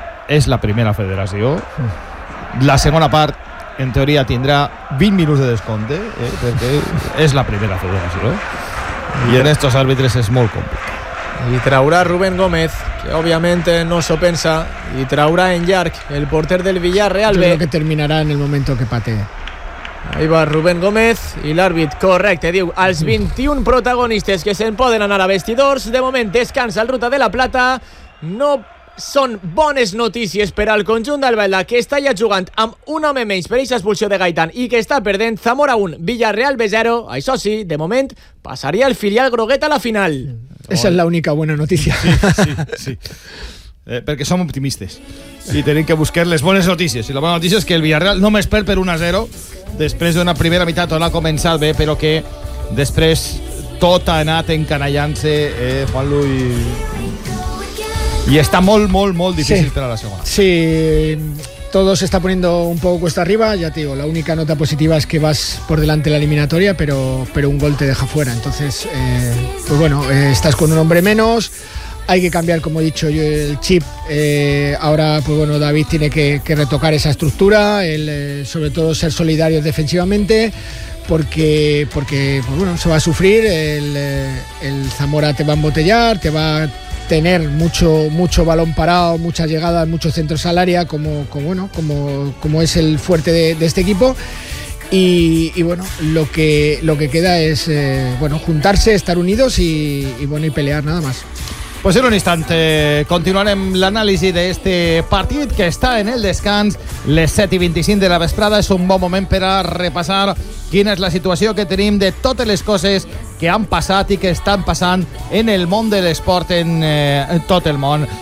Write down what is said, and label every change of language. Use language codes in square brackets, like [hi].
[ca] És la primera federació. La segona part, en teoria, tindrà 20 minuts de descompte, perquè és la primera federació. I en estos àrbitres és molt complicat. I traurà Rubén Gómez, que òbviament no s'ho pensa, i traurà en llarg el porter del Villarreal. [es] Creo que [ca] terminarà en el moment que pate. [es] Ahí va [ca] Rubén Gómez i l'àrbit correcte diu als 21 protagonistes que se'n poden anar a vestidors. De moment descansa el Ruta de la Plata. No són bones notícies per al conjunt del Vela, que està ja jugant amb un home menys per aquesta expulsió de Gaitán i que està perdent Zamora 1, Villarreal B0. Això sí, de moment passaria el filial groguet a la final. Esa és l'única bona notícia. Sí. Perquè som optimistes i tenim que buscar les bones notícies. I la bona notícia és que el Villarreal només perd per 1-0 després d'una primera meitat on ha començat bé, però que després tot ha anat encanallant-se, Juanlu, i està molt, molt, molt difícil, sí, per a la segona. [es] Sí, todo se está poniendo un poco cuesta arriba. Ya te digo, la única nota positiva es que vas por delante de la eliminatoria, pero un gol te deja fuera. Entonces, pues bueno, estás con un hombre menos. Hay que cambiar, como he dicho yo, el chip. Ahora, pues bueno, David tiene que retocar esa estructura, sobre todo ser solidarios defensivamente, porque pues bueno, se va a sufrir. El Zamora te va a embotellar, te va a tener mucho, mucho balón parado, muchas llegadas, muchos centros al área, como es el fuerte de este equipo. Y bueno, lo que queda es juntarse, estar unidos y pelear, nada más. [ca] Pues en un instante continuarem l'anàlisi d'aquest partit que està en el descans. Les 7:25 de la vesprada és un bon moment per a repassar quina és la situació que tenim de totes les coses que han passat i que estan passant en el món de l'esport en tot el món.